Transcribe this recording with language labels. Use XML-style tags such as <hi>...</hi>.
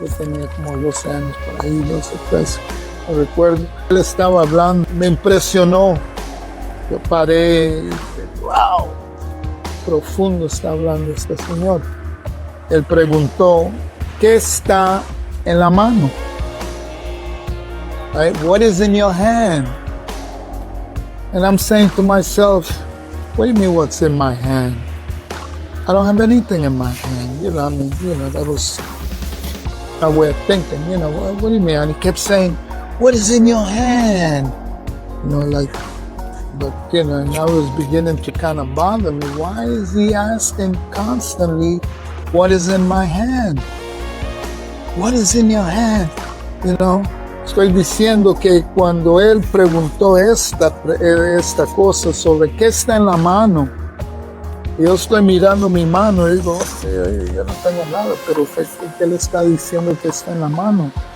<es>Yo tenía como 12 años por ahí, 12, 13, no recuerdo. Él estaba hablando, me impresionó. Yo paré y dije, wow, profundo está hablando este señor. Él preguntó, ¿qué está en la mano?</es> <en>Right? What is in your hand? And I'm saying to myself, what do you mean what's in my hand? I don't have anything in my hand. That was my way of thinking, what do you mean? And he kept saying, what is in your hand? But and I was beginning to kind of bother me. Why is he asking constantly, what is in my hand? What is in your hand?</en> <es>Estoy diciendo que cuando él preguntó esta cosa sobre qué está en la mano, yo estoy mirando mi mano y digo, yo no tengo nada, pero ¿qué le está diciendo que está en la mano?</es>